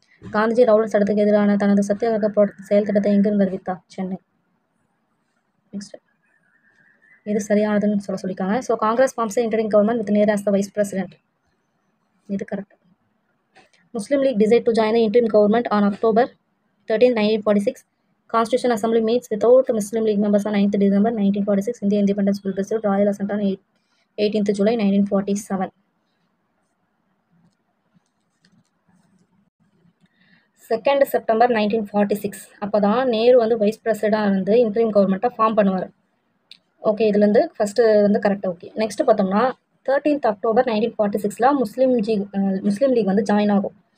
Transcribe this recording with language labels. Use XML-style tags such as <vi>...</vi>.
<ta>Gandhiji Rowlatt சட்டத்துக்கு எதிரான தனது சத்தியாகிரக செயல் திட்டத்தை எங்கிருந்து அறிவித்தார்? சென்னை. நெக்ஸ்ட் இது சரியானதுன்னு சொல்லியிருக்காங்க.</ta> <en>So Congress forms interim government with Nehru as the vice president. இது correct. Muslim League decide to join the interim government on October 13, 1946. Constitution Assembly meets without Muslim League members on 9th December 1946. India Independence Bill received Royal Assent on 18th July 1947.</en> <ta>2nd September 1946 அப்போ தான் நேரு வந்து wise பிரசிடெண்டாக இருந்து interim கவர்மெண்ட்டை form பண்ணுவார். Okay, இதுலேருந்து first வந்து கரெக்டாக. Okay, next பார்த்தோம்னா 13th October 1946 முஸ்லீம் லீக் வந்து ஜாயின் ஆகும்.</ta>